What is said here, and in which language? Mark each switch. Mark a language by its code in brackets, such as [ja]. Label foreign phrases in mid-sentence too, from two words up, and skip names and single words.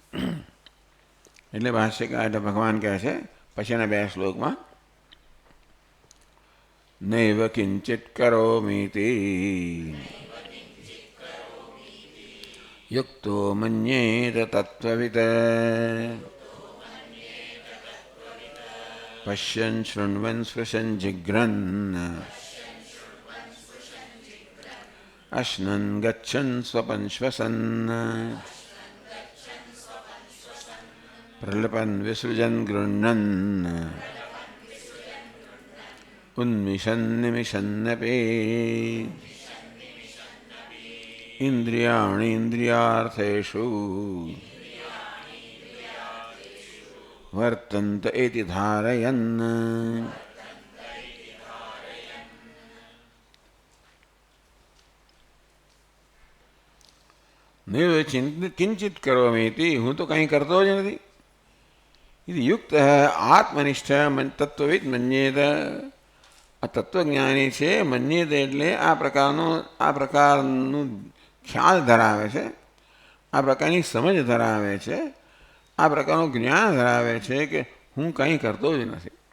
[gu] એટલે ભાષ્યકાર એટલે ભગવાન કહે છે પછીના 2 શ્લોકમાં [sa] नैव किंचित करोमीति युक्तो मन्येत तत्त्ववित् पश्यन् शृण्वन् स्पृशन् जिघ्रन् अश्नन् गच्छन् स्वपन् श्वसन् प्रलपन् विसृजन् गृह्णन् उन्मिषन्निमिषन्नपि इन्द्रियाणि इन्द्रियार्थेषु वर्तन्त इति धारयन्। नैव किंचित करोमीति, [gu] હું તો કંઈ કરતો જ નથી। [hi] यदि युक्त है आत्मनिष्ठ तत्वविद मन्येत, [gu] આ તત્વજ્ઞાની છે મન્યेत એટલે આ પ્રકારનું ખ્યાલ ધરાવે છે, આ પ્રકારની સમજ ધરાવે છે, આ પ્રકારનું જ્ઞાન ધરાવે છે કે હું કંઈ કરતો જ નથી।